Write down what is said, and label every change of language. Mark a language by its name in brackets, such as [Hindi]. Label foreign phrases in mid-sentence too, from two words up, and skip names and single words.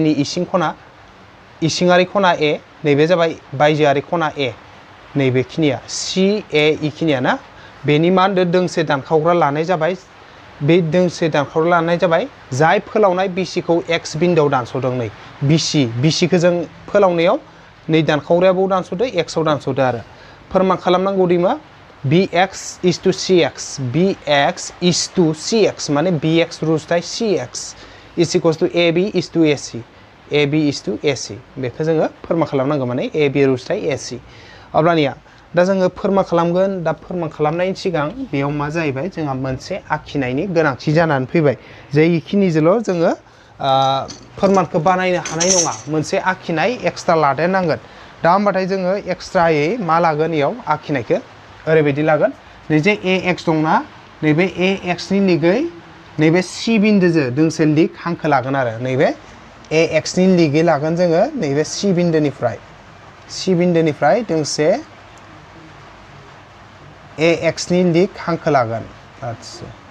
[Bodo] नि इसिं खना इसिङारि खना A नैबे जाबाय बायजोआरि खना A नैबेखिनिया CAE खिनिया ना बेनि मा होनदों दोंसे दानखावग्रा लानाय जाबाय बे दोंसे दानखावग्रा लानाय जाबाय जाय फोलावनाय बिसिखौ x बिन्दोआव दानस'दों नै बिसिखौ जों फोलावनायाव नै दानखावग्रायाबो दानस'दो x आव दानस'दो आरो फोरमान खालामनांगौ दि मा [English] bx is to [Bodo] cx माने bx रुजुथाय cx [English] is equals to ab is to ac [Bodo] बेखौ जोङो फोरमान खालामनांगौ माने ab रुजुथाय ac अब्लानिया दा जोङो फोरमान खालामगोन दा फोरमान खालामनायनि सिगां बेयाव मा जाहैबाय जोंहा मोनसे आखिनायनि गोनांथि जानानै फैबाय जे इखिनिजोंल' जोङो फोरमानखौ बानायनो हानाय नङा मोनसे आखिनाय एक्सट्रा लादेरनांगोन दा होमबाथाय जोङो एक्सट्रायै मा लागोन इयाव आखिनायखौ ओरैबायदि लागोन नै जे ax दंना नैबे ax नि लिगै नैबे c बिन्दोजों दोंसे लिग हांखो लागोन आरो नैबे ax नि लिगै लागोन जोङो नैबे c बिन्दोनिफ्राय दोंसे ax नि लिग हांखो लागोन आच्छा